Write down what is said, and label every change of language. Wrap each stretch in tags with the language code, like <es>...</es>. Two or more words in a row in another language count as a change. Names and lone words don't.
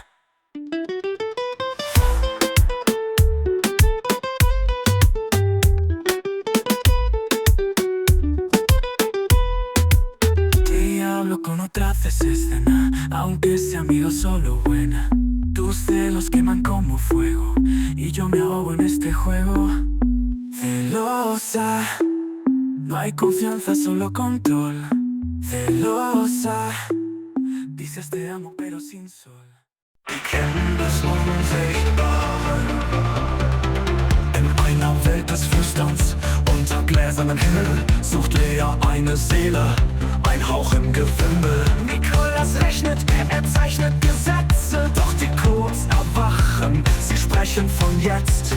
<es>te hablo con otra vez escena, aunque sea amigo solo buena. Tus celos queman como fuego y yo me ahogo en este juego. Celosa, no hay confianza, solo control. Celosa, dices te amo pero sin sol.</es> <de>Wir kennen das Unsichtbare in einer Welt des Flüsterns. Unter gläsernem Himmel sucht Lea eine Seele, ein Hauch im Gewimmel. Nikolas rechnet, er zeichnet Gesetze, doch die Codes erwachen, sie sprechen von jetzt.</de>